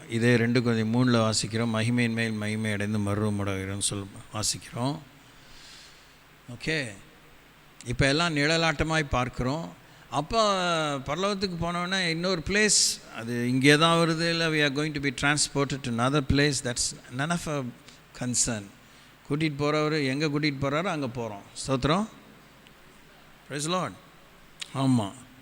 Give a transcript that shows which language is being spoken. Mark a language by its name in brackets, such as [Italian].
[Tamil] இதே 2 Corinthians 3 வாசிக்கிறோம். மகிமையின் மேல் மகிமை அடைந்து மறுரூபம் அடைகிறோம்னு வாசிக்கிறோம். ஓகே, இப்போ எல்லாம் நிழலாட்டமாய் பார்க்குறோம். அப்போ பரலோகத்துக்கு போனோன்னா இன்னொரு பிளேஸ், அது இங்கே தான் வருது, இல்லை [English] we are going to be transported to another place. That's none of our concern. [Tamil] கூட்டிகிட்டு போகிறவர் எங்கே கூட்டிகிட்டு போகிறாரோ அங்கே போகிறோம். ஸ்தோத்திரம், [English] Praise Lord. [Tamil] ஆமாம்.